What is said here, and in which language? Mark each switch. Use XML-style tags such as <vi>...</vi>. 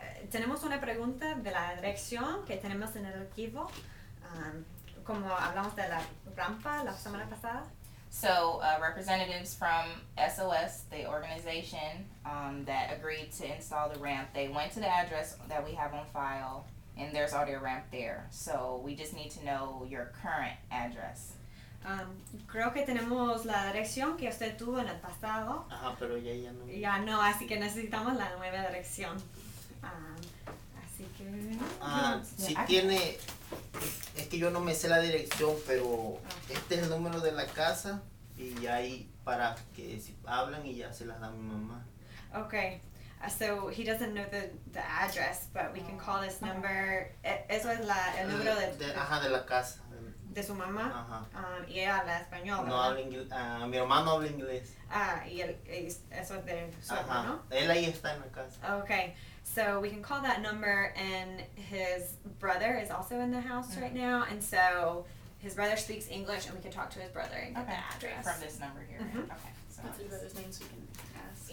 <es>Tenemos una pregunta de la dirección que tenemos en el archivo, como hablamos de la rampa la semana pasada.</es> <en>So representatives from SOS, the organization that agreed to install the ramp, they went to the address that we have on file, and there's already a ramp there. So we just need to know your current address.</en> <es>Creo que tenemos la dirección que usted tuvo en el pasado. Ajá, pero ya no. Ya no, así que necesitamos la nueva dirección. Así que... Si tiene, es que yo no me sé la dirección, pero este es el número de la casa y ahí para que si hablan y ya se las da mi mamá.</es> <en>Okay, so he doesn't know the address, but we can call this number.</en> <es>Eso es el número de la casa. de su mamá. Ajá. Y ella habla español, No ¿verdad? habla inglés, mi hermano habla inglés. Y eso es de su Ajá. hermano. Él ahí está en la casa.</es> <en>Okay, so we can call that number, and his brother is also in the house right now, and so his brother speaks English, and we can talk to his brother and get the address. From this number here. Okay. So What's his brother's name so we can ask?</en>